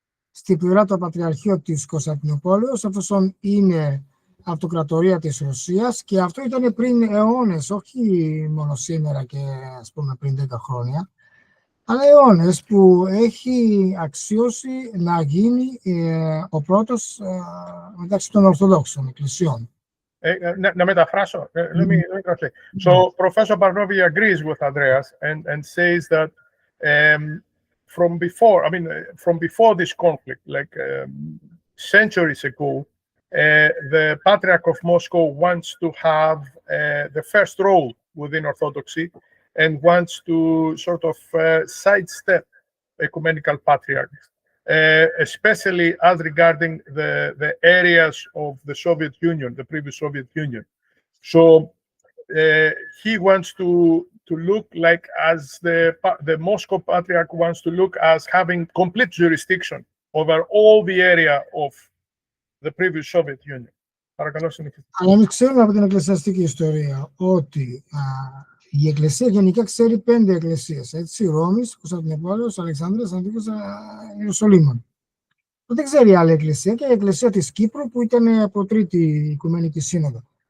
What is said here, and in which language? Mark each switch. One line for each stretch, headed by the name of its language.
Greek: στη πλευρά το Πατριαρχείο της Κωνσταντινούπολης, εφόσον είναι αυτοκρατορία της Ρωσίας, και αυτό ήταν πριν αιώνες, όχι μόνο σήμερα και ας πούμε πριν 10 χρόνια, αλλά αιώνες που έχει αξιώσει να γίνει ο πρώτος μεταξύ των Ορθοδόξων εκκλησιών. Να μεταφράσω.
English: Let me translate. So Professor Barnovi agrees with Andreas and says that from before this conflict, like centuries ago, the Patriarch of Moscow wants to have the first role within Orthodoxy and wants to sort of sidestep ecumenical patriarchs, especially as regarding the areas of the Soviet Union, the previous Soviet Union. So he wants to look like, as the Moscow Patriarch wants to look as having complete jurisdiction over all the area of the previous Soviet Union.
Greek: Παρακαλώ, συνεχίστε. Αλλά εμείς ξέρουμε από την εκκλησιαστική ιστορία ότι η Εκκλησία γενικά ξέρει 5 εκκλησίες. Έτσι, Ρώμης, Κωνσταντινούπολης, Αλεξάνδρειας, Αντίκος, Ιερουσαλήμων. Δεν ξέρει άλλη εκκλησία και η εκκλησία της Κύπρου που ήταν από τρίτη Οικουμενική Σύνοδο.